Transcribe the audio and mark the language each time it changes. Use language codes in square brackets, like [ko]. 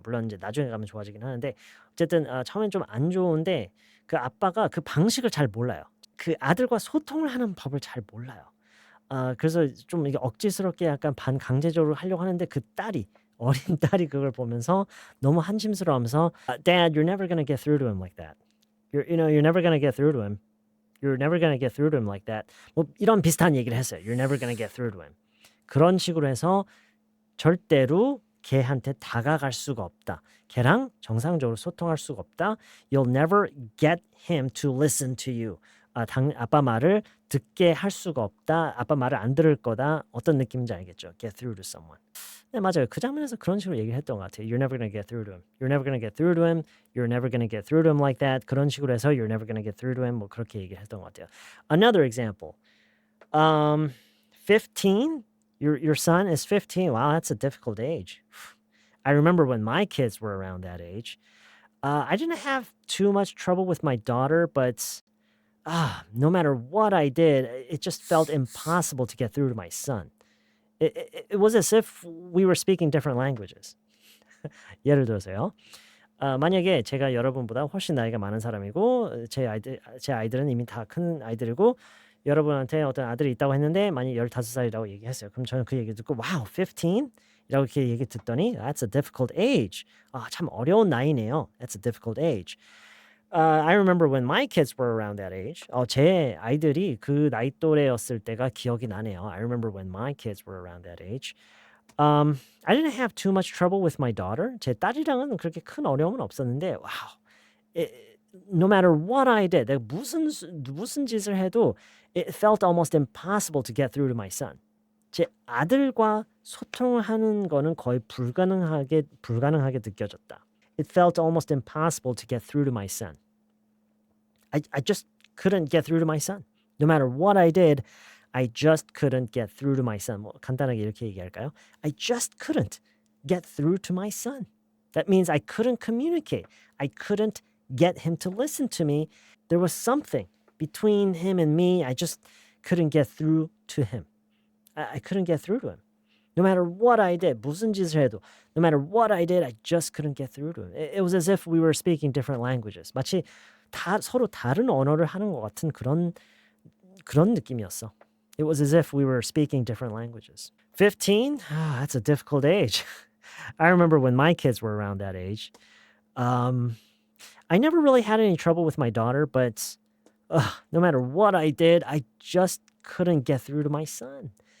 [ko] 물론 이제 나중에 가면 좋아지긴 하는데 어쨌든 처음엔 좀 안 좋은데 그 아빠가 그 방식을 잘 몰라요. 그 아들과 소통을 하는 법을 잘 몰라요. 그래서 좀 이게 억지스럽게 약간 반강제적으로 하려고 하는데 그 딸이 어린 딸이 그걸 보면서 너무 한심스러워하면서 [en] "Dad, you're never gonna get through to him like that. You're never gonna get through to him. You're never gonna get through to him like that." [ko] 뭐 이런 비슷한 얘기를 했어요. [en] "You're never gonna get through to him." [ko] 그런 식으로 해서 절대로 걔한테 다가갈 수가 없다. 걔랑 정상적으로 소통할 수가 없다. [en] You'll never get him to listen to you. [ko] 아빠 말을 듣게 할 수가 없다. 아빠 말을 안 들을 거다. 어떤 느낌인지 알겠죠? [en] Get through to someone. [ko] 네, 맞아요. 그 장면에서 그런 식으로 얘기를 했던 것 같아요. [en] You're never gonna get through to him. You're never gonna get through to him. You're never gonna get through to him like that. [ko] 그런 식으로 해서 [en] You're never gonna get through to him. 뭐 그렇게 얘기를 했던 것 같아요. Another example. 15? Your son is 15. Wow, that's a difficult age. I remember when my kids were around that age. I didn't have too much trouble with my daughter, but no matter what I did, it just felt impossible to get through to my son. It was as if we were speaking different languages. [ko] 예를 들어서요. 만약에 제가 여러분보다 훨씬 나이가 많은 사람이고 제 아이들은 이미 다 큰 아이들이고 여러분한테 어떤 아들이 있다고 했는데 만약 15살이라고 얘기했어요. 그럼 저는 그 얘기 듣고 wow, 15? 이라고 이렇게 얘기 듣더니 [en] that's a difficult age. [ko] 참 어려운 나이네요. [en] That's a difficult age. I remember when my kids were around that age. [ko] 제 아이들이 그 나이 또래였을 때가 기억이 나네요. [en] I remember when my kids were around that age. I didn't have too much trouble with my daughter. [ko] 제 딸이랑은 그렇게 큰 어려움은 없었는데, [en] wow, no matter what I did, [ko] 내가 무슨 짓을 해도 [en] it felt almost impossible to get through to my son. [ko] 제 아들과 소통을 하는 거는 거의 불가능하게 느껴졌다. [en] It felt almost impossible to get through to my son. I just couldn't get through to my son. No matter what I did, I just couldn't get through to my son. [ko] 뭐 간단하게 이렇게 얘기할까요? [en] I just couldn't get through to my son. That means I couldn't communicate. I couldn't get him to listen to me. There was something between him and me. I just couldn't get through to him. I couldn't get through to him. No matter what I did, [ko] 무슨 짓을 해도, [en] no matter what I did, I just couldn't get through to him. It was as if we were speaking different languages. [ko] 마치 서로 다른 언어를 하는 것 같은 그런 느낌이었어. [en] It was as if we were speaking different languages. 15? That's a difficult age. I remember when my kids were around that age. I never really had any trouble with my daughter, but no matter what I did, I just couldn't get through to my son.